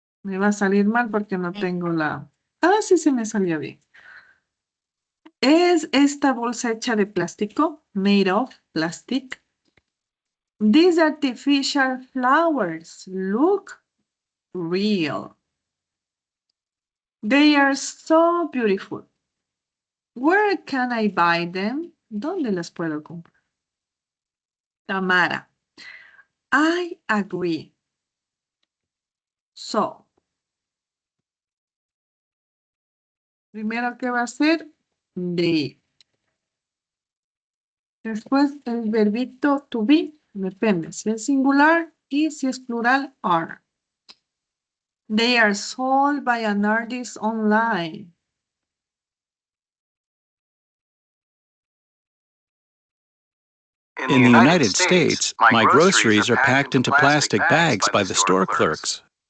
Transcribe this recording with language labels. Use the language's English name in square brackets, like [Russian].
[Spanish] Me va a salir mal porque no tengo la... Ah, sí, se me salió bien. ¿Es esta bolsa hecha de plástico? [English] Made of plastic. These artificial flowers look real. They are so beautiful. Where can I buy them? [Spanish] ¿Dónde las puedo comprar? [English] Tamara. I agree. So. [Spanish] Primero, ¿qué va a ser? They. Después, el verbito to be. Depende si es singular y si es plural, are. [English] They are sold by an artist online. In the United States, my groceries are packed into plastic bags by the store clerks.